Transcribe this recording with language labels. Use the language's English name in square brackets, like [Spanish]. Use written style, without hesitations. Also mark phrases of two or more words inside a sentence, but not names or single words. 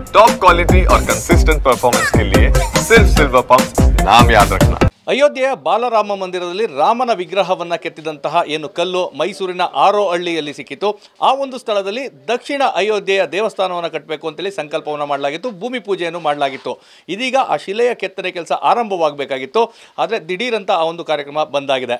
[English] top quality [Hindi] और [English] consistent performance [Hindi] के लिए सिर्फ सिल्वर पंप नाम याद रखना। [Kannada] ಅಯೋಧ್ಯೆಯ ಬಾಲರಾಮ ಮಂದಿರದಲ್ಲಿ ರಾಮನ ವಿಗ್ರಹವನ್ನ ಕೆತ್ತಿದಂತಹ ಏನು ಕಲ್ಲು ಮೈಸೂರಿನ ಆರೋಹಳ್ಳಿಯಲ್ಲಿ ಸಿಕ್ಕಿತು. ಆ ಒಂದು ಸ್ಥಳದಲ್ಲಿ ದಕ್ಷಿಣ ಅಯೋಧ್ಯೆಯ ದೇವಸ್ಥಾನವನ್ನು ಕಟ್ಟಬೇಕು ಅಂತೇಳಿ ಸಂಕಲ್ಪವನ್ನು ಮಾಡಲಾಗಿತ್ತು, ಭೂಮಿ ಪೂಜೆಯನ್ನು ಮಾಡಲಾಗಿತ್ತು. ಇದೀಗ ಆ ಶಿಲೆಯ ಕೆತ್ತನೆ ಕೆಲಸ ಆರಂಭವಾಗಬೇಕಾಗಿತ್ತು. ಆದರೆ ದಿಢೀರಂತ ಆ ಒಂದು ಕಾರ್ಯಕ್ರಮ ಬಂದಾಗಿದೆ.